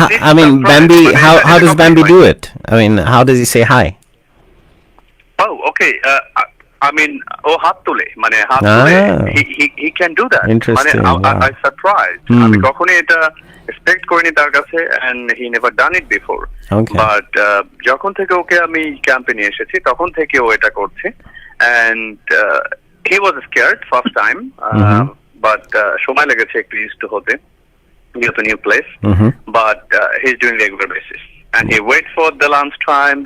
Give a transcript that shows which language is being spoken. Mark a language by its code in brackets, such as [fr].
[en] I mean, Bambi, how does Bambi do it? I mean, how does he say hi? Oh, okay. I mean, [bn] হাত তুলে, মানে হাত তুলে, [en] he can do that. Interesting. I surprised. [bn] আমি কখনোই এটা expect করিনি তার কাছে, [en] and he never done it before. Okay. But [bn] যখন থেকে ওকে আমি ক্যাম্পে নিয়ে এসেছি তখন থেকে ও এটা করছে, [en] and he was scared first time, but [bn] সময় লেগেছে একটু [en] used to [bn] হতে, [en] to new place, but he's doing regular basis, and he wait for the lunch time.